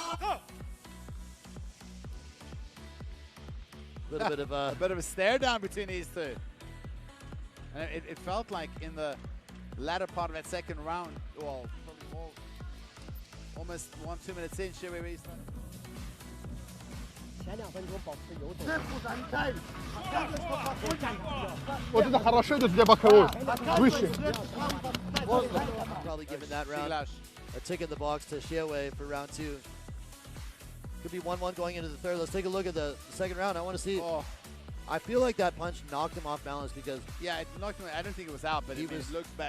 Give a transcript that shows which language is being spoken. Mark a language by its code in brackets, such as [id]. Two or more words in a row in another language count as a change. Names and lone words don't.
[en] A bit of a stare down between these two. And it felt like in the latter part of that second round, well, probably more, almost 1-2 minutes in, Shiwei started. [zh] 前2分钟保持游走。 [ru] Вот это хорошо идет для боковой. Выше. [en] Probably giving that round a tick in the box to Shiwei for round 2. Could be 1-1 going into the third. Let's take a look at the second round. I want to see. Oh. I feel like that punch knocked him off balance because. Yeah, it knocked him. I don't think it was out, but it looks bad.